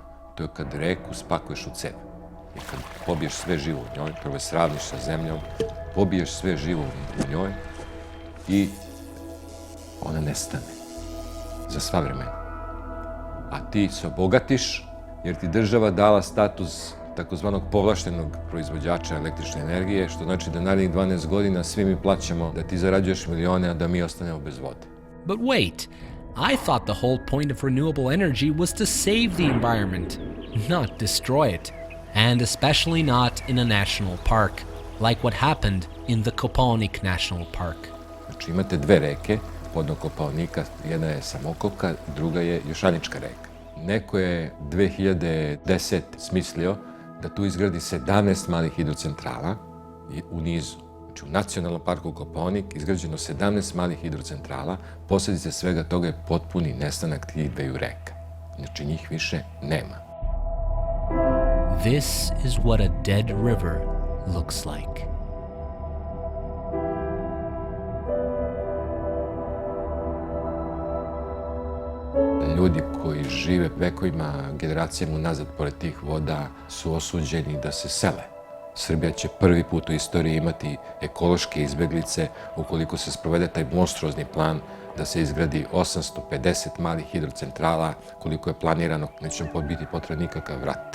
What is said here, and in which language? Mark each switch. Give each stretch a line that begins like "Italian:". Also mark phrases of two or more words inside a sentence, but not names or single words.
Serbian: To je kad reku spakuješ u cev. I kad pobiješ sve živo u njoj, prvo je sravniš sa zemljom, pobiješ sve živo u njoj i ona nestane za sva vremena. A ti se obogatiš jer ti država dala status takozvanog povlaštenog proizvođača električne energije, što znači da narednih 12 godina svi mi plaćamo da ti zarađuješ milione, a da mi ostanemo bez vode.
English: But wait, I thought the whole point of renewable energy was to save the environment, not destroy it, and especially not in a national park. like what happened in the Kopaonik National Park.
Serbian: Znači imate dve reke podnog Kopaonika, jedna je Samokopka, druga je Jošanička reka. Neko je 2010 smislio da tu izgradi 17 malih hidrocentrala u nizu. Znači u Nacionalnom parku Kopaonik izgrađeno 17 malih hidrocentrala, posljedica svega toga je potpuni nestanak tih dveju reka. Znači njih više nema.
English: This is what a dead river looks like.
Serbian: Ljudi koji žive vekovima, generacijama unazad pored tih voda su osuđeni da se sele. Srbija će prvi put u istoriji imati ekološke izbeglice ukoliko se sprovede taj monstruozni plan da se izgradi 850 malih hidrocentrala, koliko je planirano, neće nam biti potreban nikakav rat.